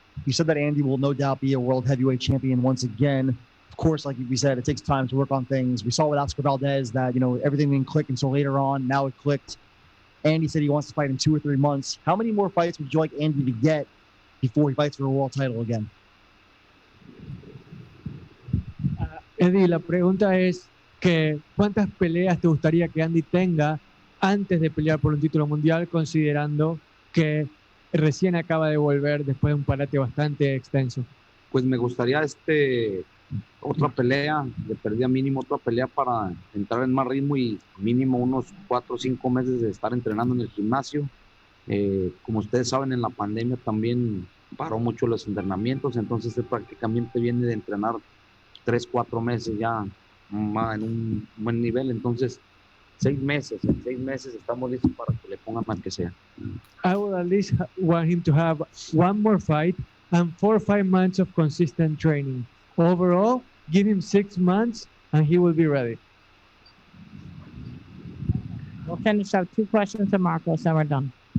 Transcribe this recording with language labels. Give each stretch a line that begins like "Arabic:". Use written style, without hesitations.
English: You said that Andy will no doubt be a world heavyweight champion once again. Of course, like we said, it takes time to work on things. We saw with Oscar Valdez that, everything didn't click until later on. Now it clicked. Andy said he wants to fight in 2 or 3 months. How many more fights would you like Andy to get before he fights for a world title again?
Spanish: Eddie, la pregunta es que ¿cuántas peleas te gustaría que Andy tenga antes de pelear por un título mundial, considerando que recién acaba de volver después de un parate bastante extenso? Pues me gustaría otra pelea, de perdida mínimo otra pelea para entrar en más ritmo y mínimo unos 4 o 5 meses de estar entrenando en el gimnasio. Como ustedes saben, en la pandemia también paró mucho los entrenamientos, entonces él prácticamente viene de entrenar 3, 4 meses ya en un buen nivel, entonces 6 meses, en 6 meses estamos listos para que le pongan más que sea.
English: I would at least want him to have 1 more fight and 4 or 5 months of consistent training. Overall, give him 6 months and he will be ready. We'll finish up 2 questions to Marcos and we're done.